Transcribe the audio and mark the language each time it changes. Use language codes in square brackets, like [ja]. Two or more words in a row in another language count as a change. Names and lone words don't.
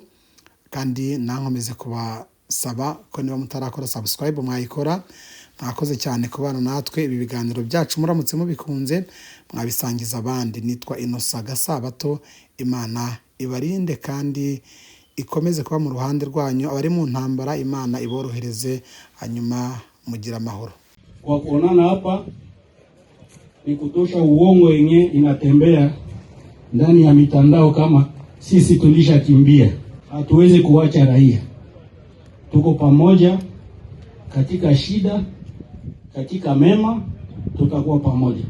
[rw] Kandi nankomeze kubasaba ko niba mutarakora subscribe mwayikora, mwakoze cyane kubana natwe. Ibi biganiro byacu muramutse mubikunze mwabisangiza abandi. Nitwa Innocent Gasabato. Imana ibarinde kandi ikomeze kuba mu ruhande rwanyu. Abari mu ntambara Imana iborohereze, hanyuma mugira amahoro. [sw] Kwa kuonana hapa ni kutosha uongo yenye inatembea ndani ya mitandao kama sisi tulishakimbia. Hatuwezi kuacha raia. Tuko pamoja katika shida, katika mema tutakuwa pamoja.